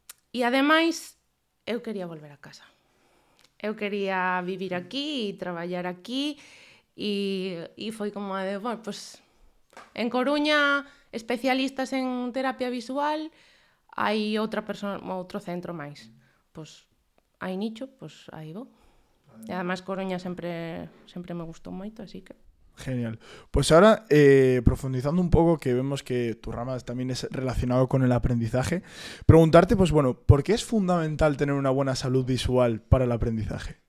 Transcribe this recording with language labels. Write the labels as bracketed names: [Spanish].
[Galician] E ademais, eu quería volver a casa. Eu quería vivir aquí e traballar aquí e foi como de, bueno, pues, en Coruña, especialistas en terapia visual, hai outro centro máis. Pois hai nicho, pois aí vou. E ademais Coruña sempre me gustou moito, así que... Genial. [Spanish] Pues ahora, profundizando un poco, que vemos que tu rama también es relacionado con el aprendizaje, preguntarte, pues bueno, ¿por qué es fundamental tener una buena salud visual para el aprendizaje?